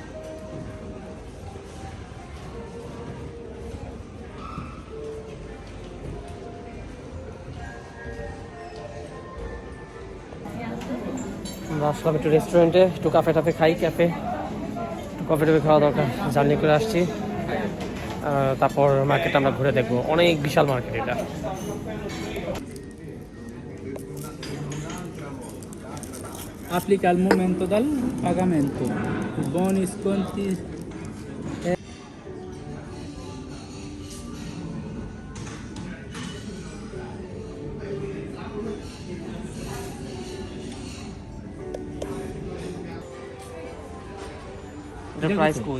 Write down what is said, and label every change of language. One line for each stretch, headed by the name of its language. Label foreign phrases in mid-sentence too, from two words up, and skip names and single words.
Bangla: আমরা আসলাম একটু রেস্টুরেন্টে, একটু কাফে টাফে খাই, একটু কফি টফি খাওয়া দরকার। জার্নি করে আসছি, তারপর মার্কেট আমরা ঘুরে দেখবো। অনেক বিশাল মার্কেট এটা।
Italian: Applica al momento dal pagamento. Buoni sconti.
Bangla: এটার প্রাইস কই?